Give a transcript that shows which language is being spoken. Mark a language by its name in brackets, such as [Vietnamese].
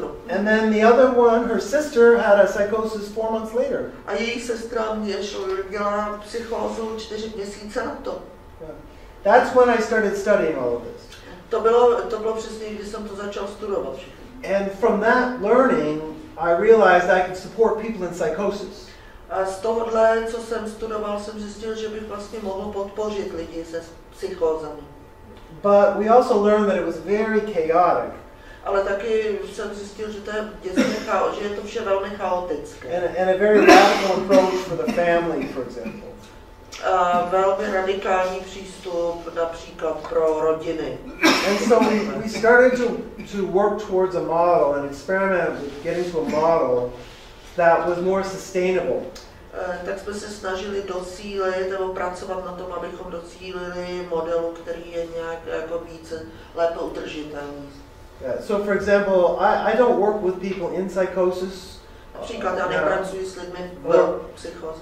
[English] And then the other one, her sister, had a psychosis 4 months later. [Czech] A její sestra měla psychózu 4 měsíce na to. [English] That's when I started studying all of this. [Czech] To bylo přesně, když jsem to začal studovat. [English] And from that learning, I realized I could support people in psychosis. [Czech] A z tohohle, co jsem studoval, jsem zjistil, že bych vlastně mohl podpořit lidi se psychózami. [English] But we also learned that it was very chaotic. [Czech] Ale taky jsem zjistil, že že je to vše velmi chaotické. [English] And a very radical approach for the family, for example. [Czech] Velmi radikální přístup například pro rodiny. [English] And so we started to work towards a model and experiment with getting to a model that was more sustainable. [Czech] Tak jsme se snažili docílit nebo pracovat na tom, abychom docílili modelu, který je nějak jako více lépe udržitelný. [English] Yeah, so for example, I don't work with people in psychosis. [Czech] Například já nepracuji s lidmi v psychóze.